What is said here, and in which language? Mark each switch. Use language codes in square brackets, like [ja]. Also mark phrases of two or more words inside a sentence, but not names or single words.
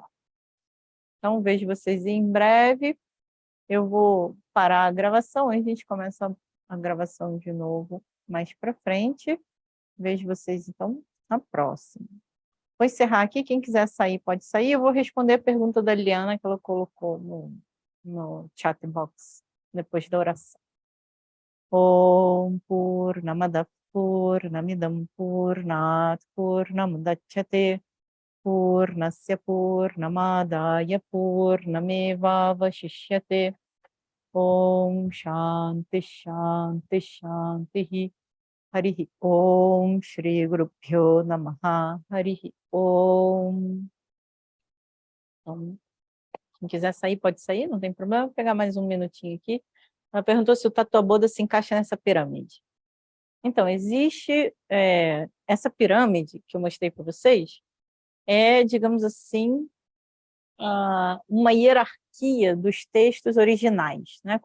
[pt] Então, vejo vocês em breve. Eu vou parar a gravação, aí a gente começa a gravação de novo mais para frente. Vejo vocês, então, na próxima. Vou encerrar aqui. Quem quiser sair, pode sair. Eu vou responder a pergunta da Liana, que ela colocou no chat box, depois da oração. [sa] ॐ पूर्णमदः पूर्णमिदं पूर्णात् पूर्णमुदच्यते पूर्णस्य पूर्णमादाय पूर्णमेव अवशिष्यते. ॐ शान्तिः शान्तिः शान्तिः. हरिः ॐ श्री गुरुभ्यो नमः. हरिः ॐ. [pt] Então, quem quiser sair, pode sair, não tem problema. Vou pegar mais um minutinho aqui. Ela perguntou se o Tatu Boda se encaixa nessa pirâmide. Então, existe essa pirâmide que eu mostrei para vocês, digamos assim, uma hierarquia dos textos originais, né?